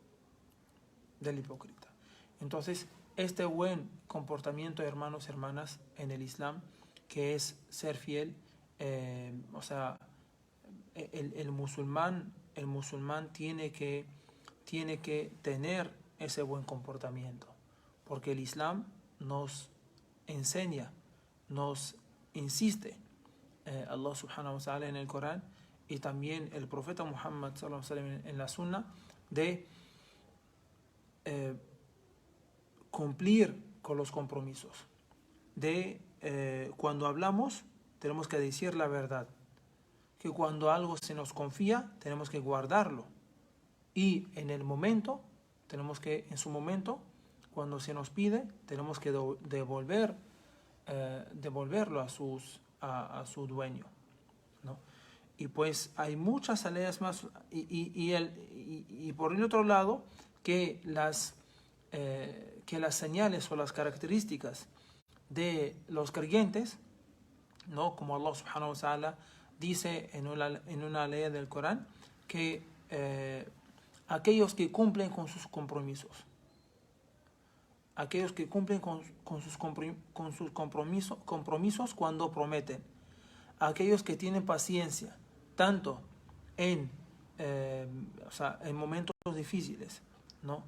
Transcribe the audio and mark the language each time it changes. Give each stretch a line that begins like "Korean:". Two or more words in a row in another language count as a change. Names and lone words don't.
Spanish: Entonces, este buen comportamiento, hermanos, hermanas, en el Islam, que es ser fiel, o sea, el musulmán tiene que tener ese buen comportamiento, porque el Islam nos enseña, nos insiste,
Arabic: الله سبحانه وتعالى
Spanish: en el Corán y también el profeta Muhammad
Arabic: صلى الله عليه وسلم
Spanish: en la Sunna, de cumplir con los compromisos, de cuando hablamos tenemos que decir la verdad, que cuando algo se nos confía tenemos que guardarlo y en su momento, cuando se nos pide, tenemos que devolverlo a su dueño, ¿no? Y pues hay muchas salidas más y por el otro lado que las señales o las características de los creyentes, ¿no? Como
Arabic: الله سبحانه وتعالى
Spanish: dice en una ley del Corán, que aquellos que cumplen con sus compromisos, compromisos cuando prometen, aquellos que tienen paciencia, tanto en momentos difíciles, ¿no?